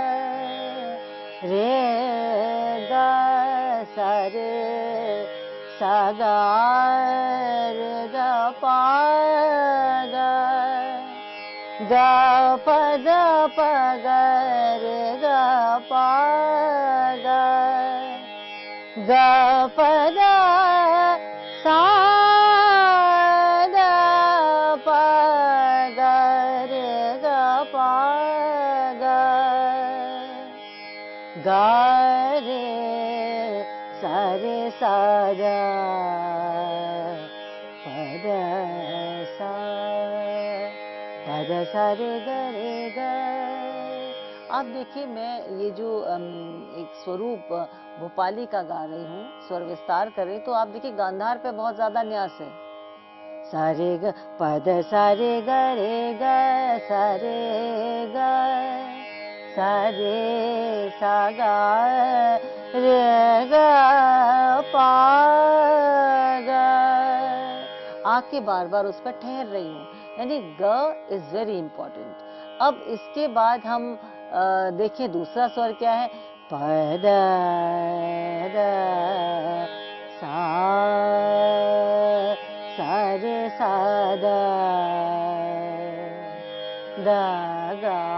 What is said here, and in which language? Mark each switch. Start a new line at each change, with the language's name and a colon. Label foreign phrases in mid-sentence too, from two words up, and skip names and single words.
Hindi: रे गा सा रे सा गा रे गा पा गा, गा प द प ग रे गा पा गा, गा प द सा द प ग रे गा पा गा, गा रे सा रे सा दा, प ध सा रे ग रे ग। आप देखिए मैं ये जो एक स्वरूप भोपाली का गा रही हूँ, स्वर विस्तार कर रही, तो आप देखिए गांधार पे बहुत ज्यादा न्यास है। सा रे ग प ध सा रे ग रे ग, सा रे ग सा रे सा गा रे ग पा गा। आके बार बार उस पर ठहर रही हूँ, यानी ग
English: is very important.
Hindi: अब इसके बाद हम देखिए दूसरा स्वर क्या है, प द सा रे सा दा, दा गा।